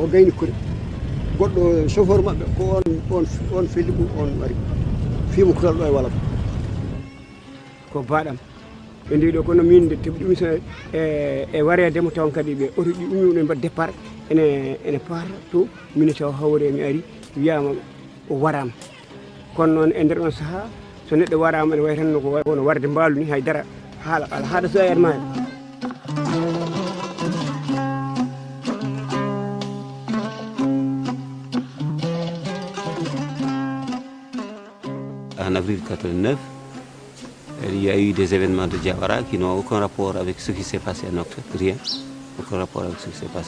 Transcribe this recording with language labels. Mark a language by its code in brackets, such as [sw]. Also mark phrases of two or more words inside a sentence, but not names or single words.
[ff] gayni kuure goɗɗo chauffeur maɓɓe ko on felli ɗum on wari fima kural ɗo e wala ko baɗam ɓe ndi ɗo kono min teɓi ɗum e waredemo taw kadi ɓe oto ɗi ummi mbaɗ départ ene paata to min taw hawre mi ari wiyama o warama kono noon e nder on saaha so neɗɗo warama ene way tan kono warde mbaalu ni haydara haala ala haɗa so ayat maɗa [fr] En avril 89, il y a eu des événements de Diawara qui n'ont aucun rapport avec ce qui s'est passé à Nouakchott, rien, aucun rapport avec ce qui s'est passé.